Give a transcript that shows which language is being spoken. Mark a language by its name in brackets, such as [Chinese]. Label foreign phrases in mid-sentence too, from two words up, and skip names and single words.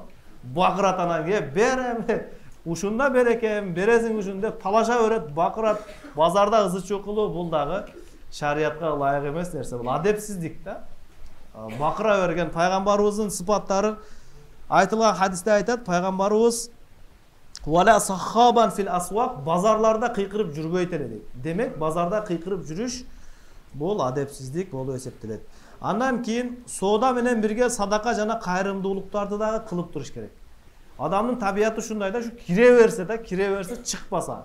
[Kyrgyz] Бакырат анан берем. Ушунда берекем, бересиң ушун деп талаша берет, бакырат. Базарда ызы-чуу кылуу бул дагы шариятка ылайык эмес нерсе. Бул адепсиздик да. Бакыра берген пайгамбарыбыздын сыпаттары айтылган хадисте айтат, пайгамбарыбыз [Arabic] ولا سخابا في الأسواق, [Kyrgyz] базарларда кыйкырып жүрбөйтеле дейт. Демек, базарда кыйкырып жүрүш бул адепсиздик болуп эсептелет. Андан кийин соода менен бирге садака жана кайрымдуулуктарды дагы кылып туруш керек. Адамдын табияты ушундай да, кире берсе чыкпаса.